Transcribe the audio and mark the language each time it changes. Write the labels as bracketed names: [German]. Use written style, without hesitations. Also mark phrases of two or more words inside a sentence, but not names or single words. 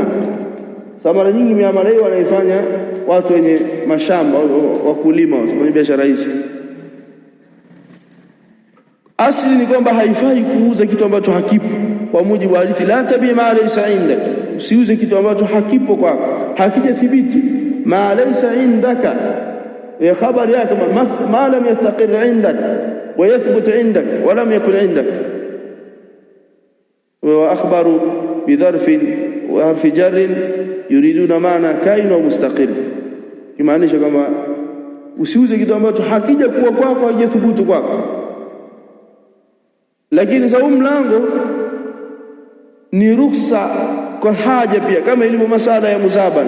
[Swahili] Sababu mara nyingi miamala hiyo wanaifanya watu wenye mashamba, wakulima, wenye biashara hizi. Asili ni kwamba haifai kuuza kitu ambacho hakipo, kwa mujibu wa hadithi [Arabic] لا تبع ما ليس عندك. [Swahili] Usiuze kitu ambacho hakipo kwako, hakijathibiti. [Arabic] ما ليس عندك [Swahili] ya khabari yake, [Arabic] ما لم يستقر عندك ويثبت عندك ولم يكن عندك. وأخبر بظرف وحرف جر يريدون معنى كائن ومستقر, [Swahili] kimaanisha kama usiuze kitu ambacho hakija kuwa kwako, hajathubutu kwako. Lakini sababu mlango ni ruhusa kwa haja pia, kama ilivyo masala ya muzabana.